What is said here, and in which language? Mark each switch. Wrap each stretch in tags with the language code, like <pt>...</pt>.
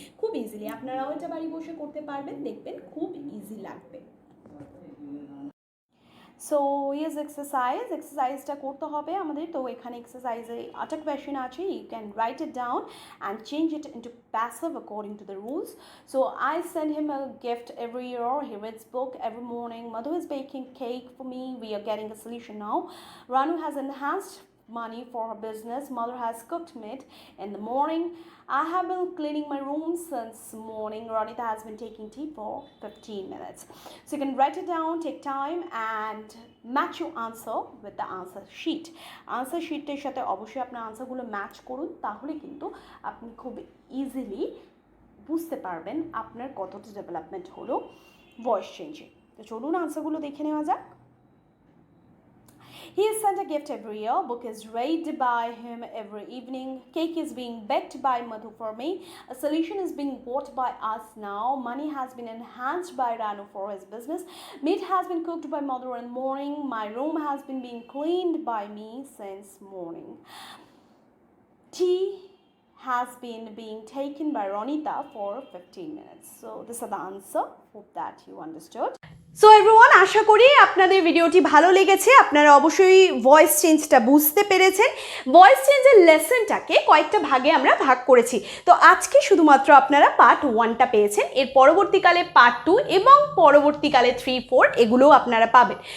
<bn>খুব ইজিলি আপনারাও এটা বাড়ি বসে করতে পারবেন, দেখবেন খুব ইজি লাগবে। সো ইয়েস এক্সারসাইজটা করতে হবে আমাদের। তো এখানে এক্সারসাইজে 8টা কোয়েশ্চেন আছে,</bn> <en>You can write it down and change it into passive according to the rules. So I send him a gift every year, he reads book every morning, Madhu is baking cake for me, we are getting a solution now. Ranu has enhanced money for her business, mother has cooked meat in the morning, I have been cleaning my room since morning, Ronita has been taking tea for 15 minutes. So you can write it down, take time and match your answer with the answer sheet.</en> <bn>Answer sheeটের সাথে অবশ্যই আপনার আনসারগুলো match করুন, তাহলে কিন্তু আপনি খুব easily বুঝতে পারবেন আপনার কতটা ডেভেলপমেন্ট হলো ভয়েস চেঞ্জে। তো চলুন আনসারগুলো দেখে নেওয়া যাক।</bn> <en>He is sent a gift every year, book is read by him every evening, cake is being baked by Madhu for me, a solution is being bought by us now, money has been enhanced by Ranu for his business, meat has been cooked by Mother in the morning, my room has been being cleaned by me since morning. Tea has been being taken by Ronita for 15 minutes. So this is the answer. Hope that you understood.</en> <bn>So everyone, আশা করি আপনাদের ভিডিওটি ভালো লেগেছে, আপনারা অবশ্যই voice চেঞ্জটা বুঝতে পেরেছেন। ভয়েস চেঞ্জের লেসনটাকে কয়েকটা ভাগে আমরা ভাগ করেছি। তো আজকে শুধুমাত্র আপনারা পার্ট 1টা পেয়েছেন, এর পরবর্তীকালে পার্ট 2 এবং পরবর্তীকালে 3, 4 এগুলোও আপনারা পাবেন।</bn>